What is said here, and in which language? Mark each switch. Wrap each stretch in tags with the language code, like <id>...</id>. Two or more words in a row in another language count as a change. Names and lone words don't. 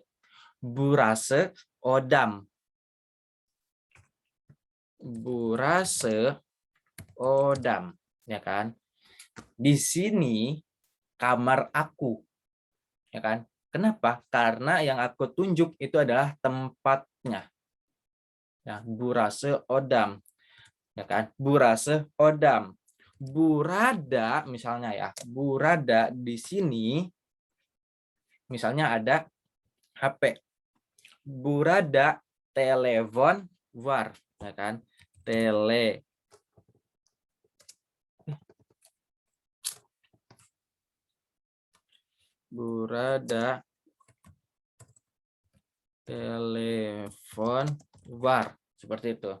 <tr>Burase odam. Burase odam,</tr> <id>ya kan? Di sini kamar aku. Ya kan? Kenapa? Karena yang aku tunjuk itu adalah tempatnya. Ya,</id> <tr>burase odam.</tr> <id>Ya kan?</id> <tr>Burase odam.</tr> <id>Burada misalnya ya, burada di sini misalnya ada HP.</id> <tr>Burada telepon war,</tr> <id>ya kan?</id> <tr>Burada telepon war,</tr> <id>seperti itu.</id>